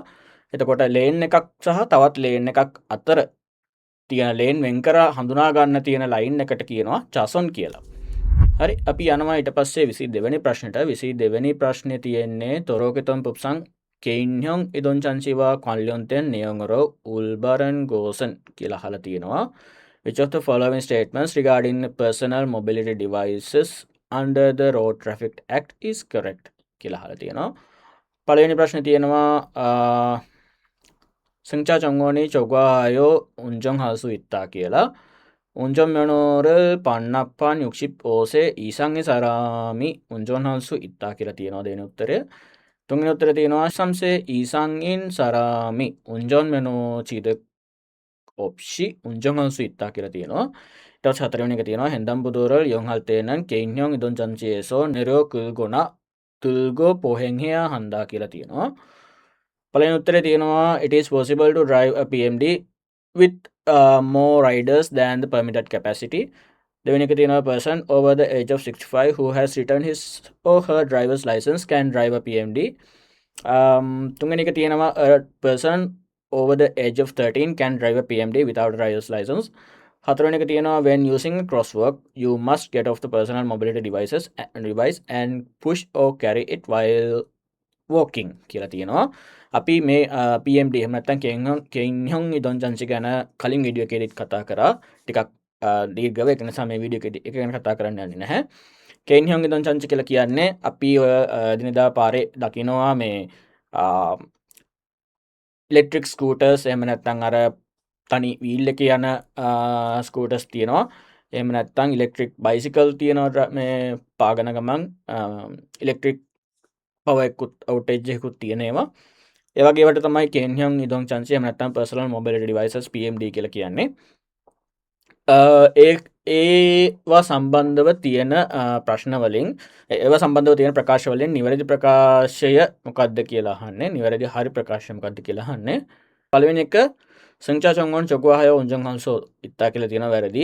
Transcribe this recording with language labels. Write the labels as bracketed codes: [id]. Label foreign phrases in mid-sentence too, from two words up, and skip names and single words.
[si] එතකොට ලේන් එකක් සහ තවත් ලේන් එකක් අතර තියෙන ලේන් වෙන් කර හඳුනා ගන්න තියෙන ලයින් එකට කියනවා චාසොන් කියලා. හරි අපි යනවා ඊට පස්සේ 22 වෙනි ප්‍රශ්නෙට. 22 වෙනි ප්‍රශ්නේ තියෙන්නේ [ko] 도로교통법상 개인형 이동장치와 관련된 내용으로 옳은 것은 [si] කියලා අහලා තියෙනවා. [en] Which of the following statements regarding personal mobility devices under the Road Traffic Act is correct [si] කියලා අහලා තියෙනවා. පළවෙනි ප්‍රශ්නේ තියෙනවා [ko] 승차 정원이 조과하여 운전할 수 있다 කියලා. 운전면허를 반납한 65세 이상의 사람이 운전할 수 있다 [si] කියලා තියෙනවා දෙවෙනි උත්තරය. තුන්වෙනි උත්තරය තියෙනවා [ko] 3세 이상인 사람이 운전면허 취득 없이 운전할 수 있다 [si] කියලා තියෙනවා. ඊට පස්සේ හතරවෙනි එක තියෙනවා [ko] 횡단보도를 이용할 때는 개인형 이동장치에서 내려 끌거나 들고 보행해야 한다 [si] කියලා තියෙනවා. පළවෙනි උත්තරේ තියෙනවා [en] it is possible to drive a PMD with more riders than the permitted capacity. [si] දෙවෙනි එක තියෙනවා [en] person over the age of 65 who has returned his or her driver's license can drive a PMD. [si] තුන්වෙනි එක තියෙනවා [en] a person over the age of 13 can drive a PMD without a driver's license. [si] හතරවෙනි එක තියෙනවා [en] when using crosswalk you must get off the personal mobility device and push or carry it while walking [si] කියලා තියෙනවා. අපි මේ PMD එහෙම නැත්නම් [ko] 개인형 이동장치 [si] ගැන කලින් වීඩියෝ එකේදීත් කතා කරා. ටිකක් දීර්ඝව ඒක නිසා මේ වීඩියෝ එකේදී ඒක ගැන කතා කරන්න යන්නේ නැහැ. [ko] 개인형 이동장치 [si] කියලා කියන්නේ අපි ඔය දිනදා පාරේ දකිනවා මේ [en] electric scooters [si] එහෙම නැත්නම් අර තනි වීල් එකේ යන ස්කූටර්ස් තියෙනවා. එහෙම නැත්නම් [en] electric bicycle [si] තියෙනවා මේ පාගන ගමන් [en] electric power [si] එකකුත් අවුටේජ් එකකුත් තියෙන ඒවා. ඒ වගේ ඒවාට තමයි [ko] 개인형 이동장치 [si] එහෙම නැත්නම් [en] personal mobility devices PMD [si] කියලා කියන්නේ. ඒවා සම්බන්ධව තියෙන ප්‍රශ්න වලින් ඒවා සම්බන්ධව තියෙන ප්‍රකාශ වලින් නිවැරදි ප්‍රකාශය මොකක්ද කියලා අහන්නේ. නිවැරදි හරි ප්‍රකාශය මොකක්ද කියලා අහන්නේ. පළවෙනි එක [ko] 승차 정원 초과하여 운전할 수 있다 [si] කියලා තියෙනවා වැරදි.